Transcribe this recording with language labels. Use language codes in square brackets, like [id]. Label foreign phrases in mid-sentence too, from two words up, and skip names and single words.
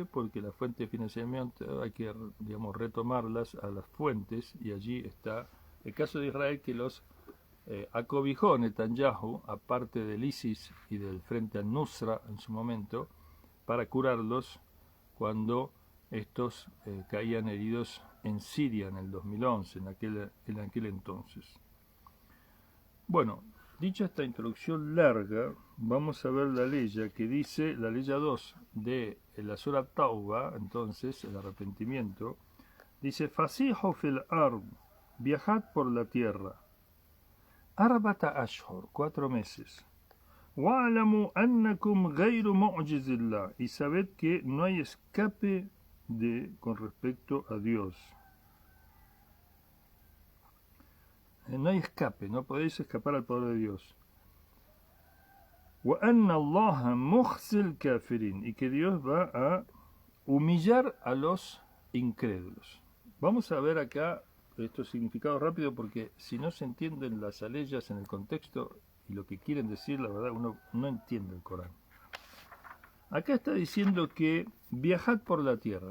[es] Porque la fuente de financiamiento hay que, digamos, retomarlas a las fuentes, y allí está el caso de Israel, que los acobijó Netanyahu, aparte del ISIS y del Frente al-Nusra en su momento, para curarlos cuando estos caían heridos en Siria en el 2011, en aquel entonces. Bueno, dicha esta introducción larga, vamos a ver la ley que dice, la ley 2 de la Sura Tauba, entonces, el arrepentimiento, dice, [ar] فسيحوا في الأرض, [es] viajad por la tierra, [ar] أربعة أشهر, [es] 4 meses, [ar] واعلموا أنكم غير معجزي الله, [es] y sabed que no hay escape con respecto a Dios. No hay escape, no podéis escapar al poder de Dios. [ar] وَأَنَّ اللَّهَ مُخْزِي الْكَافِرِينَ, [es] y que Dios va a humillar a los incrédulos. Vamos a ver acá estos significados rápido, porque si no se entienden las aleyas en el contexto y lo que quieren decir, la verdad uno no entiende el Corán. Acá está diciendo que viajad por la tierra.